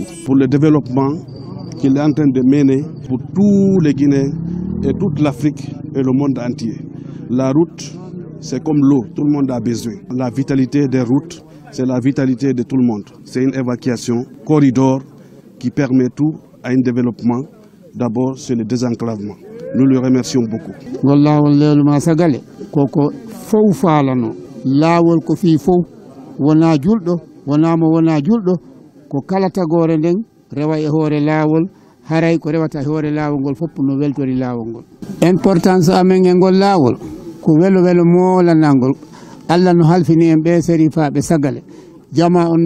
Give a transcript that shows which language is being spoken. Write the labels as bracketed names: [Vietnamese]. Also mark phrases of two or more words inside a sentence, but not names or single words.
[French] Pour le développement qu'il est en train de mener pour tous les Guinéens et toute l'Afrique et le monde entier. La route, c'est comme l'eau, tout le monde a besoin. La vitalité des routes, c'est la vitalité de tout le monde. C'est une évacuation, corridor qui permet tout à un développement. D'abord, c'est le désenclavement. Nous le remercions beaucoup. [Fula] haray ko rewata hoore laawol ngol fopp no weltori laawol ngol. Importance amen e ngol laawol ko welo welo moolanangol Allah no halfini en ɓe sérifaɓe Sagale jama on no